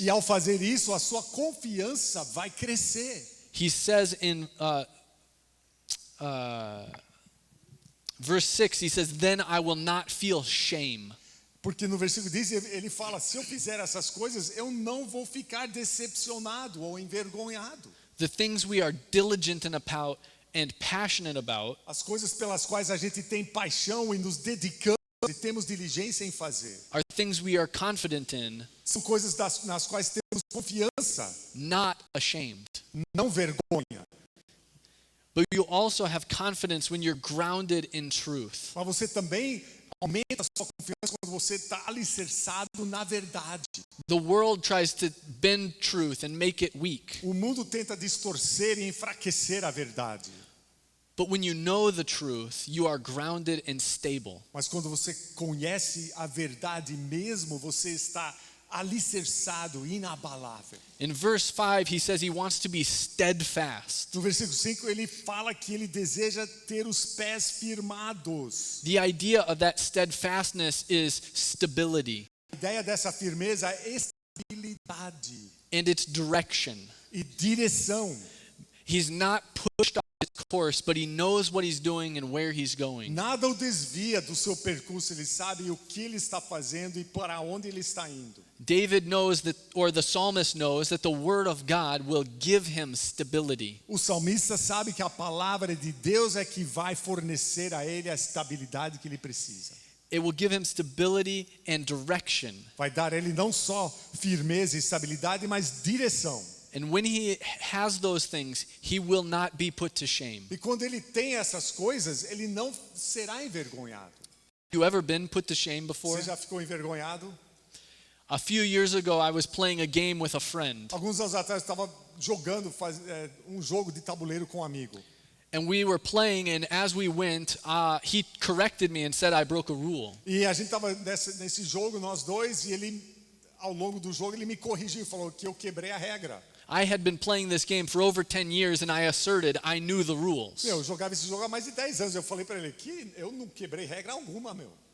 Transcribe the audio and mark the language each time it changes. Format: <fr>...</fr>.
<pt>E ao fazer isso, a sua confiança vai crescer.</pt> <en>He says in verse 6, he says, then I will not feel shame.</en> <pt>Porque no versículo diz, ele fala, se eu fizer essas coisas, eu não vou ficar decepcionado ou envergonhado.</pt> <en>The things we are diligent and passionate about</en> <pt>As coisas pelas quais a gente tem paixão e nos dedicamos e temos diligência em fazer,</pt> <en>are things we are confident in,</en> <pt>são coisas nas quais temos confiança,</pt> <en>not ashamed.</en> <pt>não vergonha.</pt> <en>But you also have confidence when you're grounded in truth.</en> <pt>Mas você também aumenta a sua confiança quando você está alicerçado na verdade.</pt> <en>The world tries to bend truth and make it weak.</en> <pt>O mundo tenta distorcer e enfraquecer a verdade.</pt> <en>But when you know the truth, you are grounded and stable.</en> <pt>Mas quando você conhece a verdade mesmo, você está alicerçado, inabalável.</pt> <en>In verse 5, he says he wants to be steadfast.</en> <pt>No versículo 5, ele fala que ele deseja ter os pés firmados.</pt> <en>The idea of that steadfastness is stability</en> <pt>A ideia dessa firmeza é estabilidade</pt> <en>and its direction.</en> <pt>e direção.</pt> <en>He's not pushed off his course, but he knows what he's doing and where he's going.</en> <pt>Nada o desvia do seu percurso, ele sabe o que ele está fazendo e para onde ele está indo.</pt> <en>David knows that, or the psalmist knows, that the word of God will give him stability.</en> <pt>O salmista sabe que a palavra de Deus é que vai fornecer a ele a estabilidade que ele precisa.</pt> <en>It will give him stability and direction.</en> <pt>Vai dar a ele não só firmeza e estabilidade, mas direção.</pt> <en>And when he has those things, he will not be put to shame.</en> <pt>E quando ele tem essas coisas, ele não será envergonhado.</pt> <en>You ever been put to shame before?</en> <pt>Você já ficou envergonhado?</pt> <en>A few years ago, I was playing a game with a friend,</en> <pt>Alguns anos atrás eu estava jogando um jogo de tabuleiro com um amigo.</pt> <en>and we were playing, and as we went, he corrected me and said I broke a rule.</en> <pt>E a gente estava nesse jogo, nós dois, e ele, ao longo do jogo, ele me corrigiu e falou que eu quebrei a regra.</pt> <en>I had been playing this game for over 10 years, and I asserted I knew the rules.</en> <pt>Eu jogava esse jogo há mais de 10 anos. Eu falei para ele que eu não quebrei regra alguma, meu.</pt>